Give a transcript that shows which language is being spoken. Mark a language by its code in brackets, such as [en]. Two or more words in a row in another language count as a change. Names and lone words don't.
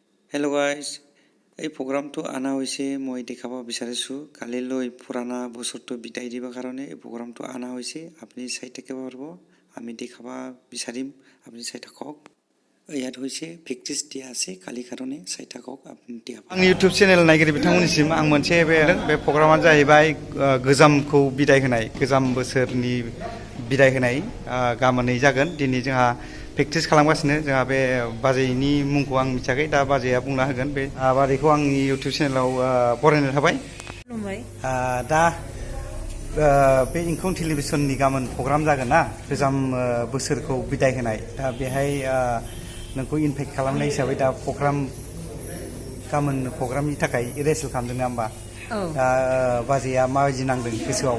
[en] Hello guys, [as] এই প্রোগ্রামটো আনা হৈছে মই দেখাব বিচাৰিছোঁ কালিলৈ পুৰাণা বছৰটো বিদায় দিবৰ কাৰণে এই প্ৰোগ্ৰামটো আনা হৈছে আপুনি চাই থাকিব পাৰিব আমি দেখাব বিচাৰিম আপুনি চাই থাকক ইয়াত হৈছে প্ৰেক্টিস দিয়া আছে কালি কাৰণে চাই থাকক আপুনি দিয়া [brx] आं YouTube चेनेल नायगिरि बिथांमोननिसिम आं मोनसे बे प्रग्रामा जाहैबाय गोजामखौ बिदाय होनाय गोजाम बोसोरनि बिदाय होनाय गाबोनै जागोन दिनै जोंहा प्रेक्टिस खालामगासिनो जोंहा बे बाजैनि मुंखौ आं मिथियाखै दा बाजैया बुंना होगोन बे बाजैखौ आंनि YouTube चेनेलाव बरायनाय थाबाय दा बे इंखं टेलिभिजननि गाबोन प्रग्राम जागोन ना गोजाम बोसोरखौ बिदाय होनाय दा बेहाय नोंखौ इनभाइट खालामनाय हिसाबै दा प्रग्राम गाबोन प्रग्रामनि थाखाय रिहार्सेल खालामदों ना होमबा दा बाजैया माबायदि नांदों गोसोआव